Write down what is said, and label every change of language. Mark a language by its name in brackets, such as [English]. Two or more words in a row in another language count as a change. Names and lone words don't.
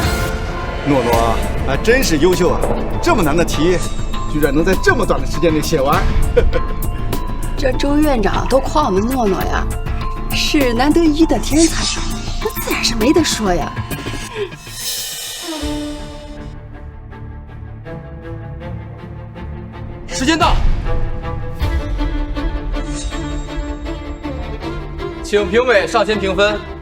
[Chinese] 諾諾還真是優秀啊！這麼難的題，居然能在這麼短的時間內寫完。这周院長都夸我们诺诺呀，是难得一的天才，那自然是没得说呀。时间到，请评委上前评分。